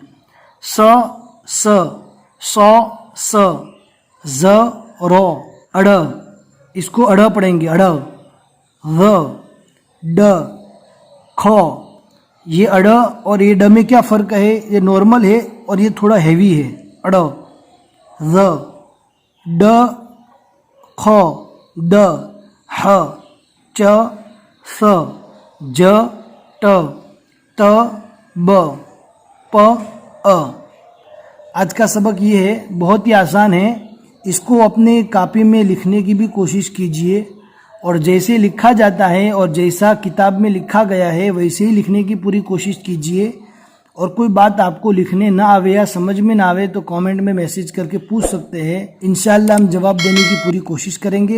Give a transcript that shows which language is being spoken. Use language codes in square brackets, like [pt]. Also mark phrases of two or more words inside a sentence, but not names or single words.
[ur] س س سو س ز رو اڑ، اس کو اڑ پڑھیں گے، اڑ۔ و ڈ کھ، یہ اڑ اور یہ ڈ میں کیا فرق ہے، یہ نارمل ہے اور یہ تھوڑا ہیوی ہے، اڑ۔ ز ڈ کھ د ح چ س ج ٹ ت ب پ ا۔ آج کا سبق یہ ہے، بہت ہی آسان ہے، اس کو اپنے کاپی میں لکھنے کی بھی کوشش کیجئے، اور جیسے لکھا جاتا ہے اور جیسا کتاب میں لکھا گیا ہے ویسے ہی لکھنے کی پوری کوشش کیجئے۔ اور کوئی بات آپ کو لکھنے نہ آوے یا سمجھ میں نہ آوے تو کامنٹ میں میسج کر کے پوچھ سکتے ہیں، انشاءاللہ ہم جواب دینے کی پوری کوشش کریں گے۔